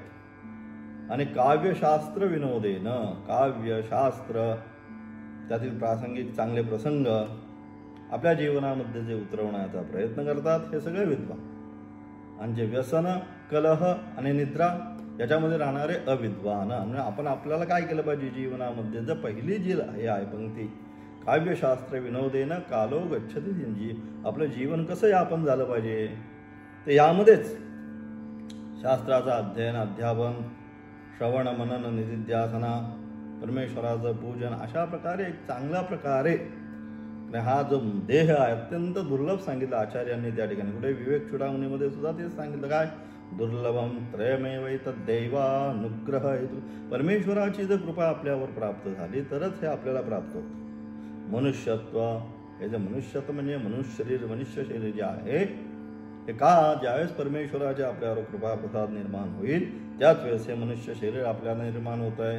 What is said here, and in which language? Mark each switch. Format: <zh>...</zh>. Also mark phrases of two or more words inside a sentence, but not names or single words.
<mr>आणि</mr> <sa>काव्यशास्त्र विनोदेन,</sa> <mr>काव्यशास्त्र त्यातील प्रासंगिक चांगले प्रसंग आपल्या जीवनामध्ये जे उतरवण्याचा प्रयत्न करतात, हे सगळे विद्वान. आणि जे व्यसन, कलह आणि निद्रा याच्यामध्ये राहणारे अविद्वान. म्हणजे आपल्याला काय केलं पाहिजे जीवनामध्ये, जर पहिली जी हे आहे पंक्ती,</mr> <sa>काव्यशास्त्र विनोदेन कालो गच्छति धीमता,</sa> <mr>आपलं जीवन कसं यापन झालं पाहिजे, तर यामध्येच शास्त्राचं अध्ययन, अध्यापन, श्रवण, मनन, निधिध्यासना, परमेश्वराचं पूजन, अशा प्रकारे एक चांगल्या प्रकारे. हा जो देह आहे अत्यंत दुर्लभ सांगितलं आचार्यांनी त्या ठिकाणी. कुठे विवेक चूडामणीमध्ये सुद्धा तेच सांगितलं, काय</mr> <sa>दुर्लभम त्रयमेवैतद् दैवानुग्रह हेतु.</sa> <mr>परमेश्वराची जर कृपा आपल्यावर प्राप्त झाली तरच हे आपल्याला प्राप्त होतं. मनुष्यत्व, हे जे मनुष्यत्व म्हणजे मनुष्य शरीर जे आहे, हे का, ज्यावेळेस परमेश्वराचे आपल्यावर कृपा प्रसाद निर्माण होईल त्याच वेळेस हे मनुष्य शरीर आपल्याला निर्माण होत आहे.</mr>